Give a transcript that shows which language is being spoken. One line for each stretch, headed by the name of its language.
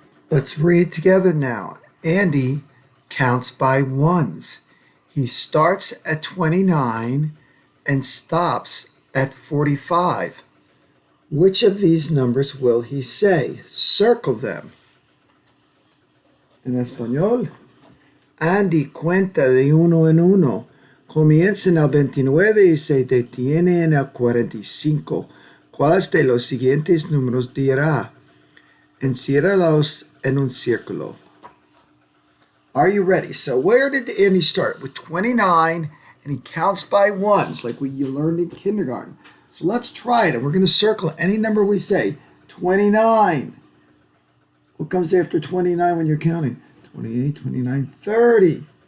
English: Let's read together now. Andy counts by ones. He starts at 29 and stops at 45. Which of these numbers will he say? Circle them.
Spanish: En español, Andy cuenta de uno en uno. Comienza en el 29 y se detiene en el 45. ¿Cuáles de los siguientes números dirá? Enciérralos en un círculo.
English: Are you ready? So where did Andy start? With 29, and he counts by ones, like you learned in kindergarten. So let's try it, and we're going to circle any number we say. 29. What comes after 29 when you're counting? 28, 29, 30.